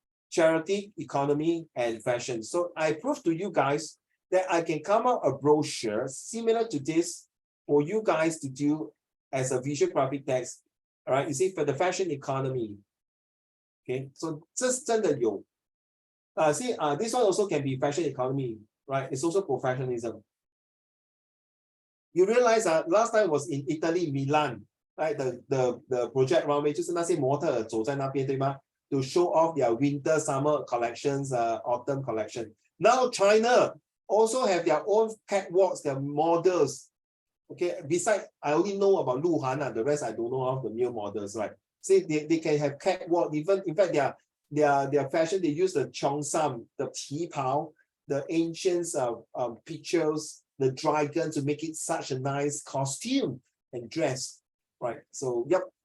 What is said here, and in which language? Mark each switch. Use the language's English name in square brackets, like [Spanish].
[English] Charity, economy, and fashion. So I proved to you guys that I can come up a brochure similar to this for you guys to do as a visual graphic text. All right, you see, for the fashion economy. Okay, so just [Chinese] 真的有. [English] See, this one also can be fashion economy, right? It's also professionalism. You realize last time was in Italy, Milan, right? The project runway [Chinese] 就是那些模特走在那边，对吗? [English] To show off their winter, summer collections, autumn collection. Now China also have their own catwalks, their models. Okay, besides, I only know about Lu Han, the rest I don't know of the new models, right? See, they can have catwalk, even in fact their fashion, they use the cheongsam, the qipao, the ancient pictures, the dragon to make it such a nice costume and dress, right? So yep.